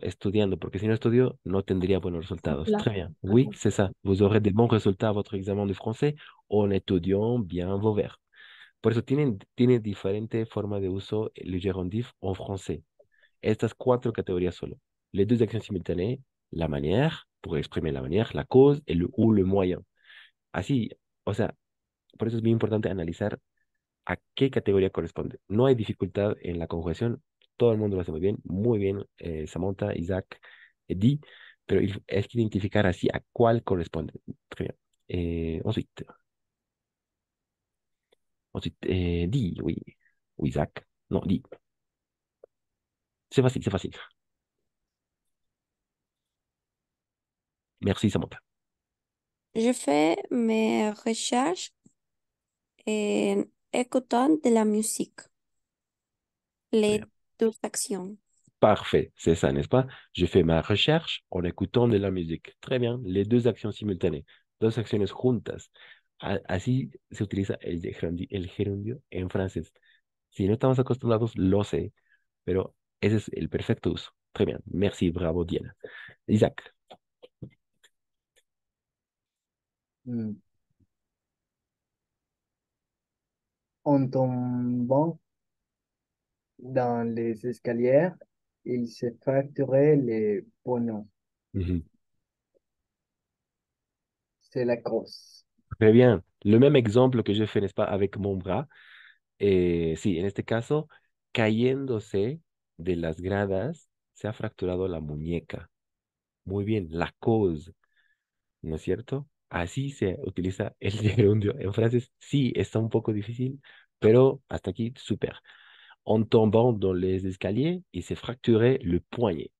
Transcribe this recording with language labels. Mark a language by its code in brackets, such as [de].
[es] Estudiando, porque si no estudio, no tendría buenos resultados. la, [fr] Très bien. Oui, ajá, c'est ça. Vous aurez de bons résultats à votre examen de français en étudiant bien vos verbes. [es] Por eso tienen diferente forma de uso le gerundif en français. Estas cuatro catégories solo. [fr] Les deux actions simultanées, la manière, pour exprimer la manière, la cause ou le moyen. [es] Así, o sea, por eso es bien importante analizar a qué categoría corresponde. No hay dificultad en la conjugación, todo el mundo lo hace muy bien, Samantha, Isaac, Di, pero es que identificar así a cuál corresponde. [fr] Très bien. Ensuite, Di, oui, ou Isaac, non, Di. C'est facile, c'est facile. Merci, Samantha. Je fais mes recherches en écoutant de la musique, Très les bien. deux actions. Parfait, c'est ça, n'est-ce pas? Je fais ma recherche en écoutant de la musique. Très bien, les deux actions simultanées, [es] dos acciones juntas. Así se utiliza el gerundio en francés. Si no estamos acostumbrados, lo sé, pero ese es el perfecto uso. [fr] Très bien, merci, bravo, Diana. Isaac, Hmm. En tombant dans les escaliers, il s'est fracturé les poignets. mhm, C'est la grosse. très bien. Le même exemple que je fais, n'est-ce pas, avec mon bras. [es] Sí, en este caso, cayéndose de las gradas, se ha fracturado la muñeca. Muy bien, la cause, ¿no es cierto? Así se utiliza el gerundio. En francés sí está un poco difícil, pero hasta aquí, super. [fr] En tombant dans les escaliers, il s'est fracturé le poignet.